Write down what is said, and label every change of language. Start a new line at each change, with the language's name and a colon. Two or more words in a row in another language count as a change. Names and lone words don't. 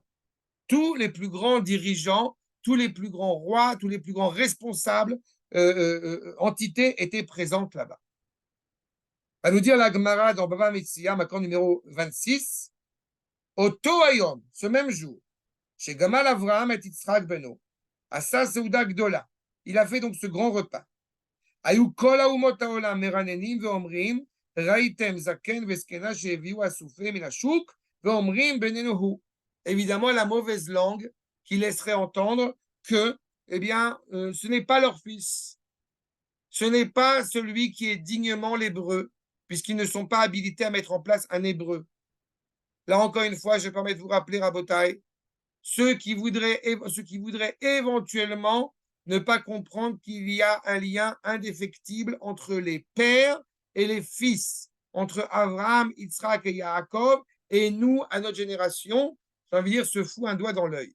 French: Tous les plus grands dirigeants, tous les plus grands rois, tous les plus grands responsables, entités étaient présentes là-bas. Va nous dire la Gemara dans Bava Metzia, Makor numéro 26,
Hebrew: אותו היום,
French: ce même jour, chez Gamal Avraham et Yitzhak Beno,
Hebrew: עשה סעודה גדולה,
French: il a fait donc ce grand repas.
Hebrew: היו כל האומות העולם מרננים ואומרים, ראיתם זקן וזקנה שהביאו אסופי מן השוק, ואומרים בננו הוא.
French: Évidemment, la mauvaise langue qui laisserait entendre que, eh bien, ce n'est pas leur fils. Ce n'est pas celui qui est dignement l'hébreu, puisqu'ils ne sont pas habilités à mettre en place un hébreu. Là, encore une fois, je permets de vous rappeler, Rabotai, ceux qui voudraient éventuellement ne pas comprendre qu'il y a un lien indéfectible entre les pères et les fils, entre Abraham, Yitzhak et Yaakov, et nous, à notre génération, j'ai envie de dire, se fout un doigt dans l'œil.